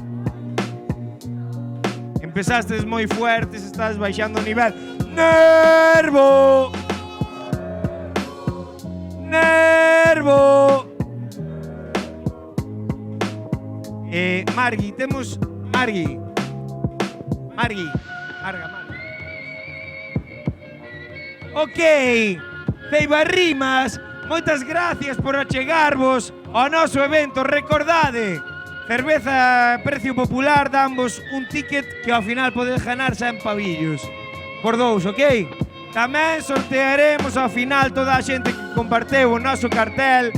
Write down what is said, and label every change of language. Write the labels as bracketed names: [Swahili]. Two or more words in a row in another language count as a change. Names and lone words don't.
[Galician] Empezaste moi fuerte, estás baixando o nivel. Nervo, Nervo. Margui, temos Margui. Margui. Marga. Ok, Ceibarrimas, moitas gracias por achegarvos ao noso evento. Recordade, cerveza precio popular, damos un ticket que ao final podes ganar xa en pavillos. Por 2, ok? Tamén sortearemos ao final toda a xente que comparteu o noso cartel.